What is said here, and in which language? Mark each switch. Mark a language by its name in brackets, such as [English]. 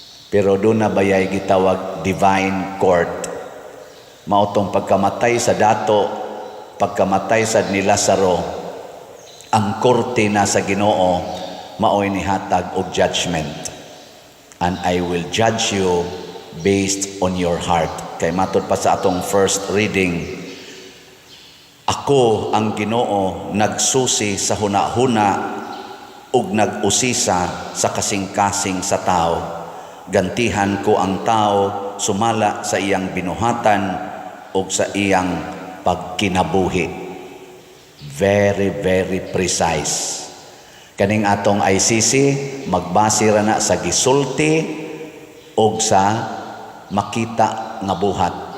[Cebuano] Pero doon na bayay gitawag divine court. Mautong pagkamatay sa dato, pagkamatay sa ni Lazaro, ang korte na sa Ginoo maoy nihatag og judgment. [English] And I will judge you based on your heart. [Cebuano] Kay matod pa sa atong first reading, ako ang Ginoo nagsusi sa hunahuna ug nag-usisa sa kasing-kasing sa tao. Gantihan ko ang tao sumala sa iyang binuhatan ug sa iyang pagkinabuhi. [English] Very, very precise. [Cebuano] Kaning atong ICC, magbase ra na sa gisulti ug sa makita nga buhat.